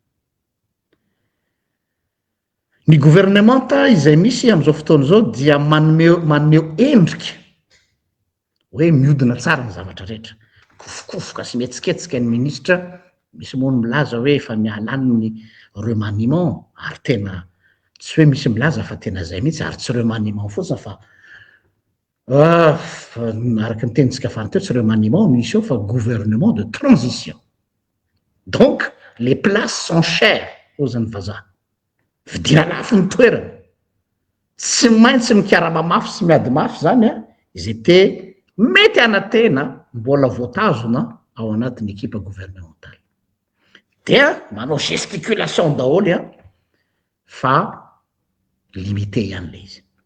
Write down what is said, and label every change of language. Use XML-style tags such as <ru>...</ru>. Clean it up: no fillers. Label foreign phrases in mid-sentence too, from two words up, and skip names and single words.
<mg>ny gouvernemanta izay misy am'izao fotoana zao dia manome endrika hoe miodina tsara ny zavatra rehetra kofokofoka sy mietsiketsika ny ministra misy moa ny milaza hoe efa miala any ny remaniement ary tena tsy hoe misy milaza fa tena zay mihitsy ary tsy remaniement fotsiny fa araky ny tenitsika fany teo tsy remaniement misy eo fa</mg> <fr>gouvernement de transition donc les places sont chères</fr> <mg>ozany vazaha vidina lafo ny toerana tsy maintsy mikiara-mamafy sy miady mafy zany izy te mety anatena mbola voatazona ao anatin'ny ekipa gouvernementale dia manao gesticulation daholy fa limité ihany le izy</mg>